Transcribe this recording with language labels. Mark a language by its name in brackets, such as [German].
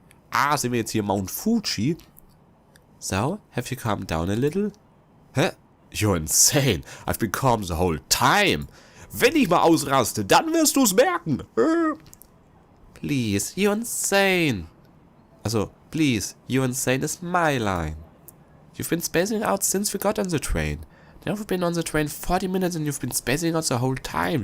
[German] Ah, sind wir jetzt hier Mount Fuji? [English] So, have you calmed down a little? Hä? You're insane. I've been calm the whole time. [German] Wenn ich mal ausraste, dann wirst du's merken. [English] Please, you're insane. Also, please, you're insane is my line. You've been spacing out since we got on the train. Now we've been on the train 40 minutes and you've been spacing out the whole time.